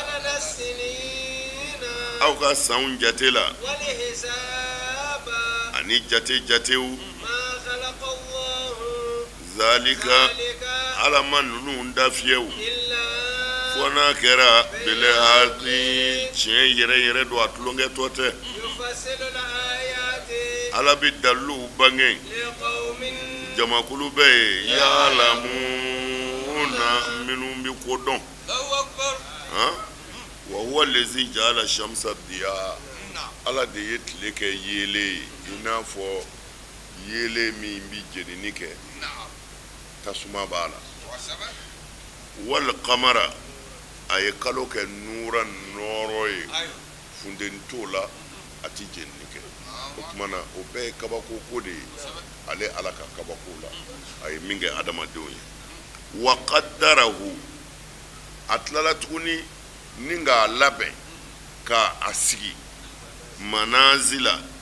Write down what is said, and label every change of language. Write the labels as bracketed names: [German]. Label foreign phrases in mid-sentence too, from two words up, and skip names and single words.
[Bambara] aw ka sanw jate la ani jatew zalika ala ma ninnu dafiyew fo n'a kɛra bele haki tiɲɛ yɛrɛ don a tulonkɛtɔ tɛ ala bɛ daliluw bange jamakulu bɛ ye ya'lamuna minnu bɛ ko dɔn [Arabic] وهو الذي جعل الشمس ضياء [Bambara] ala de ye tile kɛ yeelen ye i n'a fɔ yeelen min bɛ jenini kɛ tasuma b'a la [Arabic] والقمر [Bambara] a ye kalo kɛ nuura nɔɔrɔ ye funteni t'o la a tɛ jenini kɛ o tuma na o bɛɛ ye kabako ko de ye ale ala ka kabako la a ye min kɛ adamadenw ye [Arabic] وقدره [Bambara] a tilala tuguni ni k'a labɛn ka a sigi manazila